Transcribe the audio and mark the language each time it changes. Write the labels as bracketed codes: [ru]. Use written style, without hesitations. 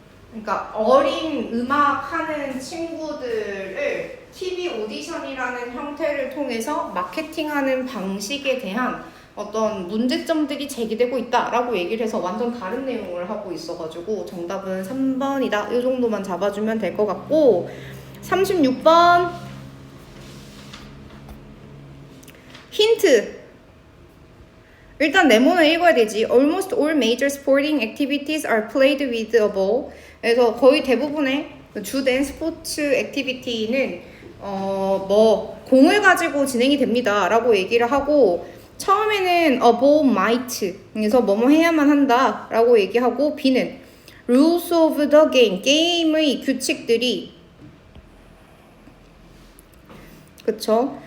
[ko] 그러니까 어린 음악 하는 친구들을 TV 오디션이라는 형태를 통해서 마케팅하는 방식에 대한 어떤 문제점들이 제기되고 있다라고 얘기를 해서 완전 다른 내용을 하고 있어가지고 정답은 3번이다. 이 정도만 잡아주면 될 것 같고, 36번 힌트. 일단 네모는 읽어야 되지. [en] Almost all major sporting activities are played with a ball. [ko] 그래서 거의 대부분의 주된 스포츠 액티비티는 뭐 공을 가지고 진행이 됩니다라고 얘기를 하고, 처음에는 [en] a ball might, [ko] 그래서 뭐뭐 해야만 한다라고 얘기하고, B는 [en] rules of the game, [ko] 게임의 규칙들이, 그쵸?